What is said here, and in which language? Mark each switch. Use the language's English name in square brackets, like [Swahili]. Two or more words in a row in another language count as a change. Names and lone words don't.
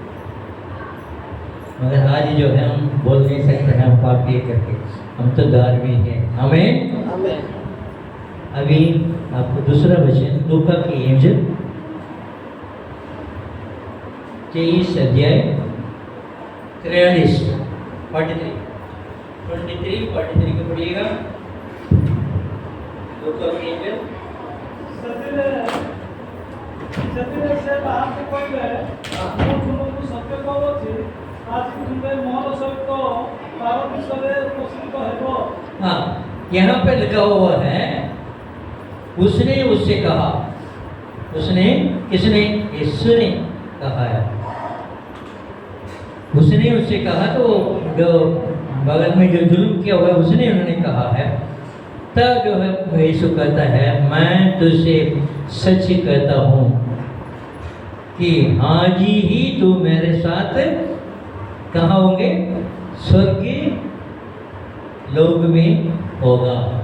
[Hindi] मगर आज जो है हम बोल नहीं सकते हैं हम पापी करके हम तो धार्मिक हैं हमें अभी आपको दूसरा वचन लूका की इंजिल 23 अध्याय 43 43 को पढ़िएगा लूका की इंजिल [Odia] ସେଥିରେ ସେ ବାହାରକୁ କହିଲେ ମୁଁ ତୁମକୁ ସତ୍ୟ କହୁଛି ଆଜି ତୁମେ ମୋର ସହିତ ପାରଦୀସରେ ଉପସ୍ଥିତ ହେବ। [Hindi] हाँ यहाँ पे लिखा हुआ है उसने उससे कहा उसने किसने यीशु ने कहा है उसने उससे कहा तो जो बगल में जो जुल्म किया हुआ है उसने उन्होंने कहा है तब जो है यीशु कहता है मैं तुझसे सच कहता हूँ कि आज ही तू मेरे साथ कहाँ होंगे स्वर्गीय लोक में होगा।